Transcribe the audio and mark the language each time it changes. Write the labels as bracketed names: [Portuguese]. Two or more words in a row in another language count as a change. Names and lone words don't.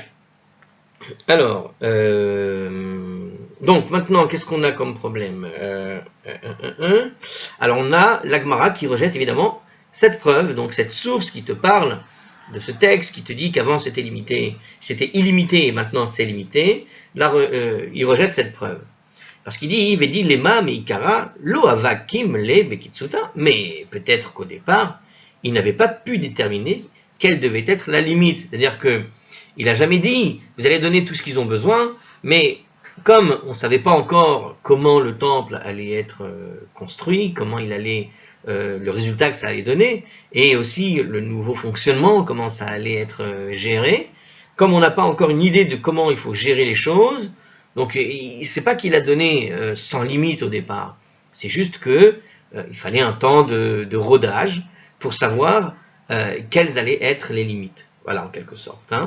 [French] Alors, donc maintenant, qu'est-ce qu'on a comme problème? Alors on a l'Agmara qui rejette évidemment cette preuve, donc cette source qui te parle de ce texte, qui te dit qu'avant c'était illimité et maintenant c'est limité. Là, il rejette cette preuve. Parce qu'il dit, [Aramaic] ודילמא מעיקרא לא אבקי להו בקיצותא, [French] mais peut-être qu'au départ, il n'avait pas pu déterminer quelle devait être la limite. C'est-à-dire que il n'a jamais dit, vous allez donner tout ce qu'ils ont besoin, mais comme on ne savait pas encore comment le temple allait être construit, comment il allait, le résultat que ça allait donner, et aussi le nouveau fonctionnement, comment ça allait être géré, comme on n'a pas encore une idée de comment il faut gérer les choses, donc c'est pas qu'il a donné sans limite au départ, c'est juste que il fallait un temps de rodage pour savoir quelles allaient être les limites, voilà en quelque sorte, hein.